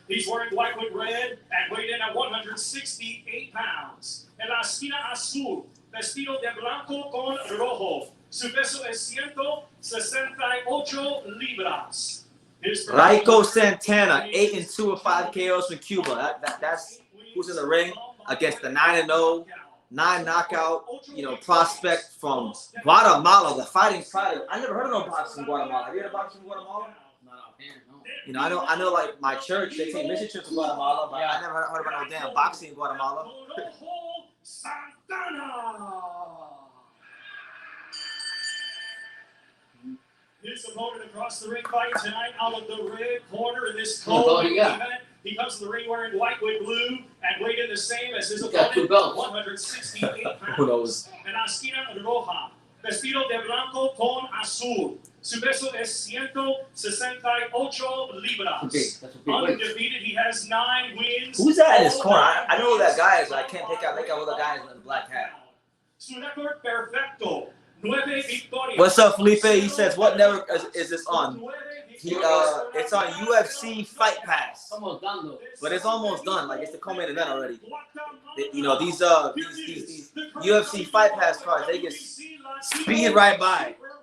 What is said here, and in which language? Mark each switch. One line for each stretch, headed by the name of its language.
English: He's wearing white with red and weighed in at 168 pounds.
Spanish: En la esquina azul, vestido de blanco con rojo. Su peso es 168 libras.
English: Raiko Santana, 8-2 with 5 KOs from Cuba. That's who's in the ring against the 9-0, 9 knockout, prospect from Guatemala, the fighting pride. I never heard of no boxing in Guatemala. Have you heard of boxing in Guatemala? I know like my church, they take mission trips to Guatemala, but I never heard about no damn boxing in Guatemala. Santana. His opponent across the ring fight tonight out of the red corner in this event. He comes to the ring wearing white with blue and weighed in the same as his opponent, 168 pounds. Who knows?
Spanish: En la esquina roja, vestido de blanco con azul. Su peso es 168 libras.
English: Undefeated, he has 9 wins. Who's that in his corner? I know who that guy is, but I can't make out who the guy is in the black hat.
Spanish: Su récord perfecto. 9 victorias.
English: What's up, Felipe? He says, what network is this on? It's on UFC Fight Pass. Almost done though. But it's almost done. Like it's the co-main event already. These UFC Fight Pass cards, they get speed right by.